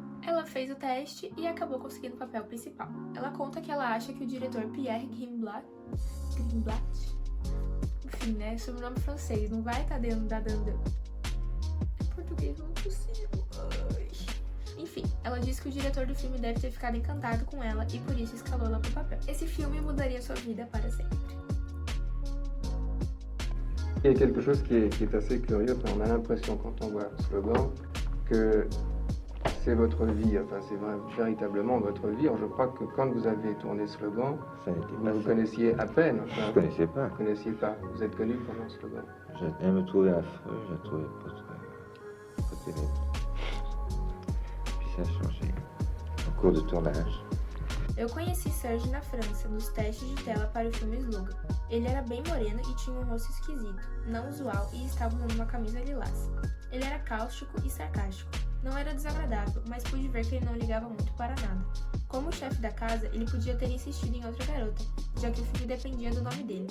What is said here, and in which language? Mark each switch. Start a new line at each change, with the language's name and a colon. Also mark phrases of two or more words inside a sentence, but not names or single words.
Portuguese: Ela fez o teste e acabou conseguindo o papel principal. Ela conta que ela acha que o diretor Pierre Greenblatt, enfim, né, sobrenome francês, não vai estar dando português não é possível. Ai. Enfim, ela disse que o diretor do filme deve ter ficado encantado com ela e por isso escalou ela pro papel. Esse filme mudaria sua vida para sempre.
French: Il y a quelque chose qui est assez curieux, enfin, on a l'impression quand on voit Slogan que c'est votre vie, enfin c'est véritablement votre vie. Alors, je crois que quand vous avez tourné Slogan, vous vous connaissiez à peine. Enfin, je ne connaissais pas. Vous ne connaissiez pas. Vous êtes connu pendant Slogan. Elle me trouvait affreux, je la trouvais pas terrible. Puis ça a changé au cours do tournage.
Portuguese: Eu conheci Serge na França, nos testes de tela para o filme Slogan. Ele era bem moreno e tinha um rosto esquisito, não usual e estava usando uma camisa lilás. Ele era cáustico e sarcástico. Não era desagradável, mas pude ver que ele não ligava muito para nada. Como chefe da casa, ele podia ter insistido em outra garota, já que o filme dependia do nome dele.